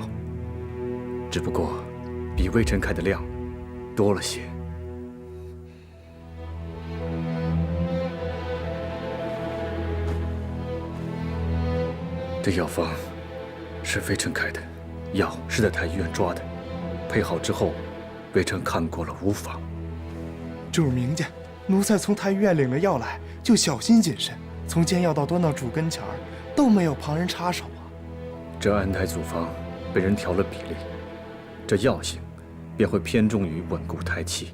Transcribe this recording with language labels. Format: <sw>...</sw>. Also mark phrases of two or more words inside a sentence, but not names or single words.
<zh>只不過比微臣開的量多了些。這藥方是微臣開的，藥是在太醫院抓的，配好之後，微臣看過了，無妨。主明家，奴才從太醫院領了藥來，就小心謹慎，從煎藥到端到主跟前兒，都沒有旁人插手啊。這安胎組方被人調了比例，這藥性便會偏重於穩固胎氣。</zh>